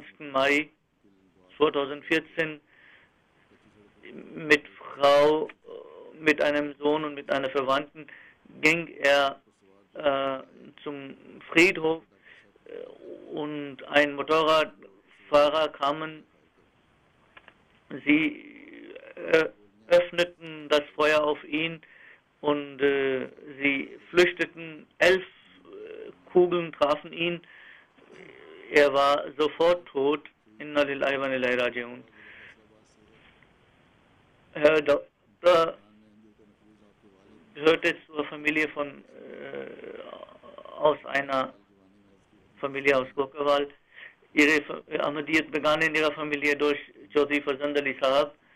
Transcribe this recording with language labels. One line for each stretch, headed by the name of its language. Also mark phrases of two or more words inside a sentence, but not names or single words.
German: Mai 2014 mit einem Sohn und mit einer Verwandten ging er zum Friedhof, und ein Motorradfahrer kamen. Sie öffneten das Feuer auf ihn und sie flüchteten. 11 Kugeln trafen ihn. Er war sofort tot.
Arabic: إنا لله وإنا إليه راجعون.
German: Herr Doktor gehörte zur Familie aus einer Familie aus Gokewal. Ihre Ahmadiyyat begann in ihrer Familie durch Chaudhry Fazand Ali Sahab.